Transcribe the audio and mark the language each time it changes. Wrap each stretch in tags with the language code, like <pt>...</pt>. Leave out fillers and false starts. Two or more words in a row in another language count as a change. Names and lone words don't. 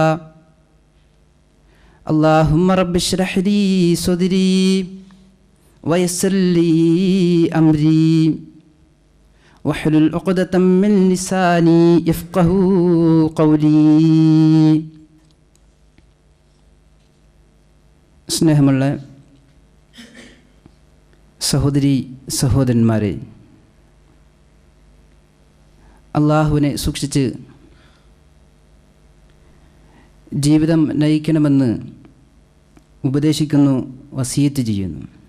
<ar>اللهم رب اشرح لي صدري ويسر لي أمري واحلل عقدة من لساني يفقه قولي.</ar> <ml>സ്നേഹമുള്ള സഹോദരി സഹോദരന്മാരെ, അള്ളാഹുവിനെ സൂക്ഷിച്ച് ജീവിതം നയിക്കണമെന്ന് ഉപദേശിക്കുന്നു, വസിയത്ത് ചെയ്യുന്നു.</ml>